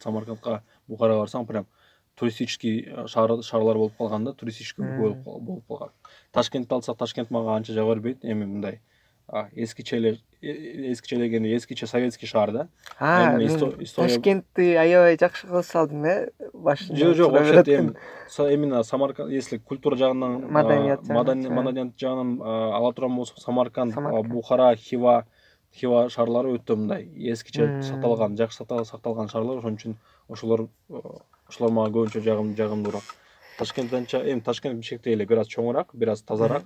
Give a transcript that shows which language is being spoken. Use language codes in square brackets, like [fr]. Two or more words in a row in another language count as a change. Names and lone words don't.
[ky] Самаркандка, Бухарага барсаң, прям туристический шаарлар болуп калганда, туристический болуп калган. Ташкентти алсак, Ташкент мага анча жагып бербейт. Эми мындай эскиче советский шаар да. Ташкентти аябай жакшы кылып салдым, башында. Жок, [ru] вообще именно Самарканд, если культура [ky] жагынан, маданият жагынан ала турган болсок, Самарканд, Бухара, Хива шаарлары өтө мындай эскиче сакталган, жакшы сакталган шаарлар. Ошон үчүн ошолор мага көбүнчө жагымдуураак. Ташкент Бишкектей эле, бир аз чоңураак, бир аз тазараак.